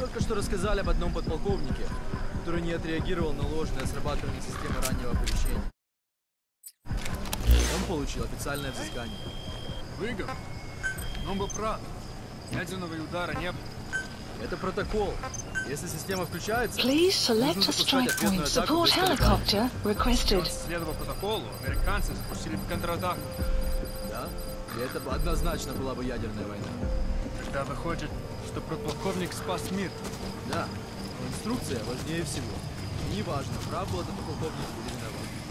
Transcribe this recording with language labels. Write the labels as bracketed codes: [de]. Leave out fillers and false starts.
[ru] Только что рассказали об одном подполковнике, который не отреагировал на ложное срабатывание системы раннего оповещения. Он получил официальное взыскание. Выиграл? Но он был прав. Ядерного удара не было. Это протокол. Если система включается, [en] Please select a strike point. Support helicopter requested. [ru] Следовало протоколу, американцы запустили контратаку. Да? И это бы однозначно была бы ядерная война. Тогда выходит, что подполковник спас мир. Да, но инструкция важнее всего. Неважно, прав был этот полковник или виноват.